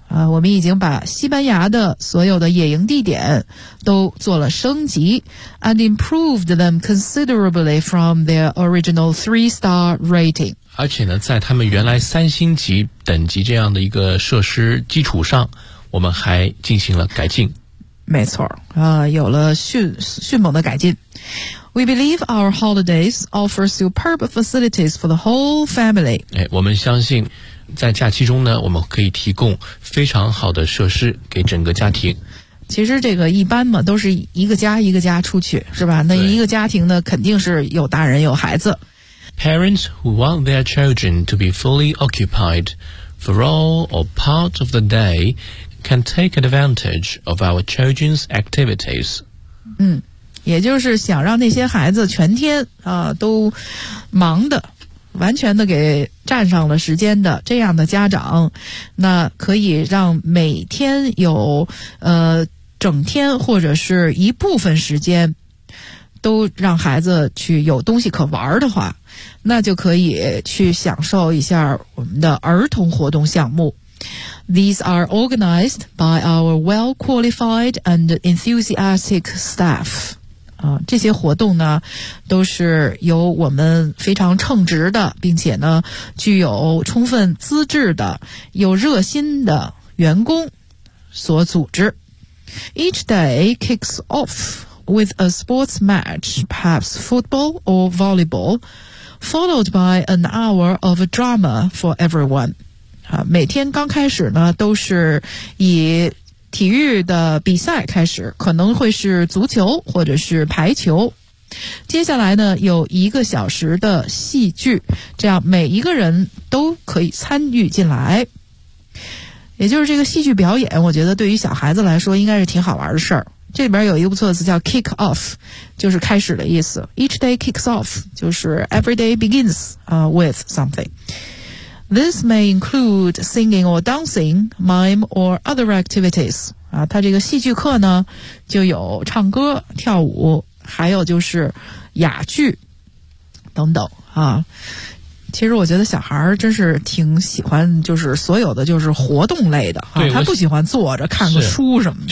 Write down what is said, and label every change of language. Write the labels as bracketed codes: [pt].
[zh] 我们已经把西班牙的所有的野营地点都做了升级 [en] and improved them considerably from their original 3-star rating. [zh] 而且呢，在他们原来3星级等级这样的一个设施基础上，我们还进行了改进。没错，有了迅猛的改进。 [en] We believe our holidays offer superb facilities for the whole family. [zh] 我们相信在假期中呢，我们可以提供非常好的设施给整个家庭。其实这个一般嘛，都是一个家一个家出去，是吧？那一个家庭呢，肯定是有大人有孩子。 [en] Parents who want their children to be fully occupied for all or part of the day can take advantage of our children's activities. [zh] 也就是想让那些孩子全天都忙的完全的给占上了时间的这样的家长，那可以让每天有整天或者是一部分时间都让孩子去有东西可玩的话，那就可以去享受一下我们的儿童活动项目。 [en] These are organized by our well-qualified and enthusiastic staff. [zh] 这些活动呢都是由我们非常称职的并且呢具有充分资质的有热心的员工所组织。 [en] Each day kicks off with a sports match, perhaps football or volleyball, followed by an hour of drama for everyone. [zh] 每天刚开始呢都是以体育的比赛开始，可能会是足球或者是排球。接下来呢，有一个小时的戏剧，这样每一个人都可以参与进来。也就是这个戏剧表演，我觉得对于小孩子来说应该是挺好玩的事儿。这里边有一个不错的词叫 kick off, 就是开始的意思。 [en] Each day kicks off, 就是 every day begins, with something. This may include singing or dancing, mime or other activities. [zh] 它这个戏剧课呢就有唱歌跳舞还有就是哑剧等等啊。其实我觉得小孩真是挺喜欢就是所有的就是活动类的啊，他不喜欢坐着看个书什么的。